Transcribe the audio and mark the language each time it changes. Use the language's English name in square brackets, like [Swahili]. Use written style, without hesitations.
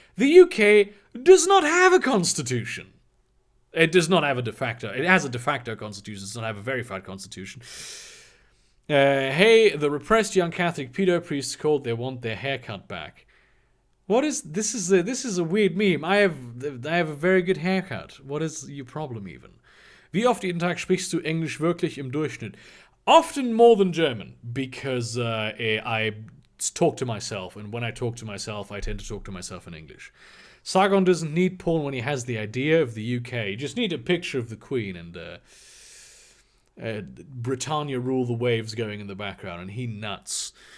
[English] The UK does not have a constitution. It does not have a de facto. It has a de facto constitution. It does not have a verified constitution. Hey, the repressed young Catholic pedo priests called. They want their haircut back. What is this? This is a weird meme. I have a very good haircut. What is your problem even? [German] Wie oft jeden Tag sprichst du Englisch wirklich im Durchschnitt? [English] Often more than German, because I talk to myself, and when I talk to myself, I tend to talk to myself in English. Sargon doesn't need porn when he has the idea of the UK. You just need a picture of the Queen and Britannia rule the waves going in the background, and he nuts.